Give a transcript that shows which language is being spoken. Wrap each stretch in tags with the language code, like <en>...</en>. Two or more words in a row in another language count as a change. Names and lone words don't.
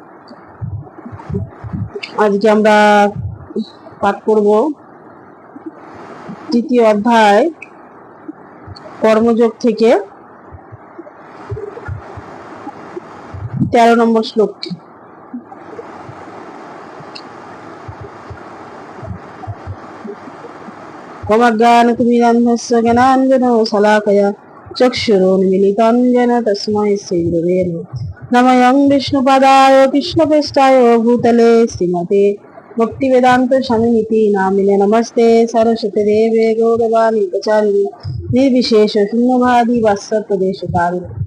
<bn>আজকে আমরা পাঠ করব তৃতীয় অধ্যায় কর্মযোগ থেকে 13 নম্বর শ্লোকটি।</bn> <sa>অজ্ঞানতিমিরান্ধস্য জ্ঞানাঞ্জনশলাকয়া চক্ষুরোন্মিলিतं येन तस्मै श्रीगुरवे नमः। नमः विष्णुपदाय कृष्णप्रेष्ठाय भूतले श्रीमते भक्तिवेदांत स्वामिनिति नामिने नमस्ते सरस्वती देवे गौरवाणी प्रचारिणे निर्विशेष शून्यवादी वात्सल्यदेशकारिणे।</sa>